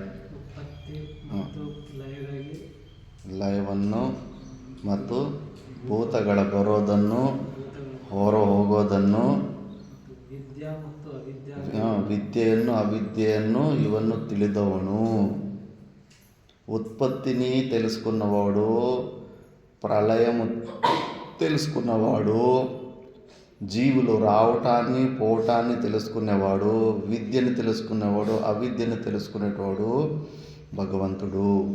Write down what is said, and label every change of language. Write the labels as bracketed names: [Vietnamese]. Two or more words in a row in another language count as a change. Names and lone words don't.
[Kannada] ಲಯವನ್ನು ಮತ್ತು ಭೂತಗಳ ಬರೋದನ್ನು, ಹೊರ ಹೋಗೋದನ್ನು, ವಿದ್ಯೆಯನ್ನು ಅವಿದ್ಯೆಯನ್ನು ಇವನ್ನು ತಿಳಿದವನು. [Telugu] ఉత్పత్తిని తెలుసుకున్నవాడు, ప్రళయము తెలుసుకున్నవాడు, జీవులు రావటాన్ని పోవటాన్ని తెలుసుకునేవాడు, విద్యను తెలుసుకునేవాడు, అవిద్యను తెలుసుకునేవాడు భగవంతుడు.